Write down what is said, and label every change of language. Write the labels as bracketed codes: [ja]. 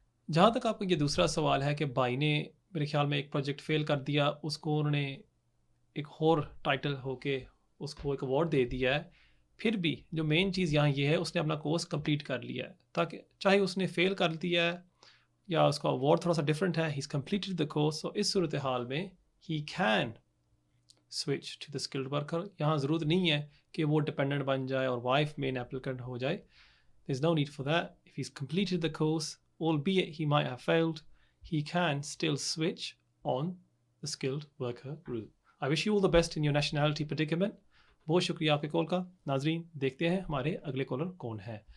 [hi] जहाँ तक आपका ये दूसरा सवाल है कि भाई ने मेरे ख्याल में एक प्रोजेक्ट फेल कर दिया, उसको उन्होंने एक और टाइटल होके उसको एक अवार्ड दे दिया है, फिर भी जो मेन चीज़ यहाँ ये है उसने अपना कोर्स कंप्लीट कर लिया है, ताकि चाहे उसने फेल कर दिया है या उसका अवार्ड थोड़ा सा डिफरेंट है, [en] He is completed the course. [hi] तो इस सूरत हाल में [en] He can switch to the skilled worker. [hi] यहाँ ज़रूरत नहीं है कि वो डिपेंडेंट बन जाए और वाइफ मेन एप्लीकेंट हो जाए। [en] There is no need for that. If he is completed the course, albeit he might have failed, he can still switch on the skilled worker route. I wish you all the best in your nationality predicament. [hi] बहुत शुक्रिया आपके call का। नाजरीन, देखते हैं हमारे अगले collar कौन है।